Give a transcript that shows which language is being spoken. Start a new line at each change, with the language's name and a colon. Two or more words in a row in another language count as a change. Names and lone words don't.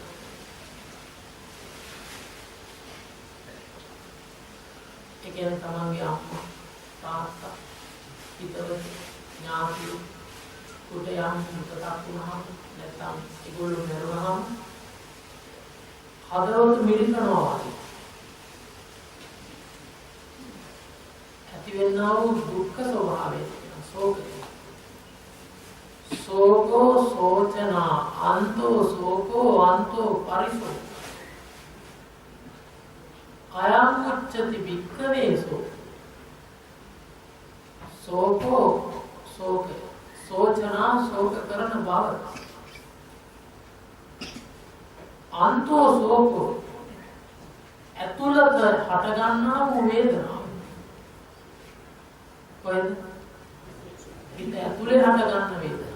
Sinhala: ඒ කියන්නේ තමන්ගේ අම්මා, තාත්තා, හිතවත, ඥාතියෝ උදයම් විපතක් වුණාම නැත්නම් ඒගොල්ලෝ මරුණාම හදවත මිරිකනවා වගේ. ඇතිවෙනා වූ දුක්ඛ ස්වභාවය සෝකය.
Pali: සෝකෝ සෝචනා අන්තෝ සෝකෝ අන්තෝ පරිසෝ අයං උච්චති වික්ඛවේසෝ සෝකෝ
Sinhala: සෝකය සෝචනා ශෝක කරන බව
Pali: අන්තෝ සෝකෝ
Sinhala: ඇතුළත හටගන්නා වූ වේදනාව. කොහෙද? හිත ඇතුලේ හටගන්න වේදනාව.